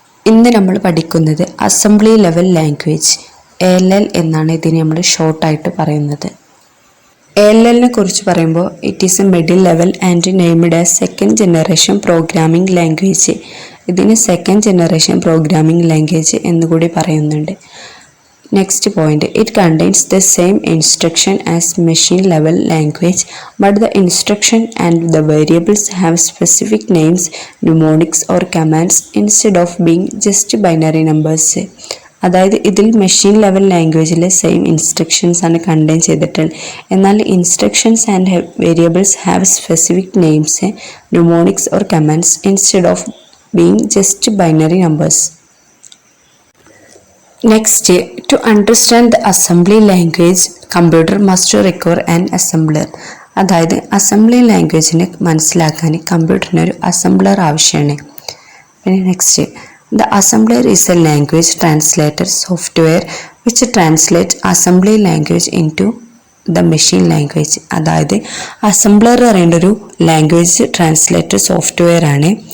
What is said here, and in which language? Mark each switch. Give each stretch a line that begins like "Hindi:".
Malayalam: ഇന്ന് നമ്മൾ പഠിക്കുന്നത് അസംബ്ലി ലെവൽ ലാംഗ്വേജ് ALL എന്നാണ് ഇതിനെ നമ്മൾ ഷോർട്ടായിട്ട് പറയുന്നത്. ALLനെ കുറിച്ച് പറയുമ്പോൾ
English: It is a middle level and named as second generation programming language.
Malayalam: ഇതിന് സെക്കൻഡ് ജനറേഷൻ പ്രോഗ്രാമിംഗ് ലാംഗ്വേജ് എന്നുകൂടി പറയുന്നുണ്ട്.
English: Next point, it contains the same instruction as machine level language, but the instruction and the variables have specific names, mnemonics or commands instead of being just binary numbers.
Malayalam: അതായത് ഇതിൽ machine level ലാംഗ്വേജിലെ same instructions ആണ് contain ചെയ്തിട്ടുള്ളത്.
English: എന്നാൽ instructions and variables have specific names, mnemonics or commands instead of being just binary numbers. Next, to understand the assembly language, computer must require an assembler.
Malayalam: അതായത് assembly ലാംഗ്വേജിനെ മനസ്സിലാക്കാൻ കമ്പ്യൂട്ടറിന് ഒരു assembler ആവശ്യമാണ്.
English: പിന്നെ next, the assembler is a language translator software which translate assembly language into the machine language.
Malayalam: അതായത് assembler പറയേണ്ട ഒരു language translator software ആണ്.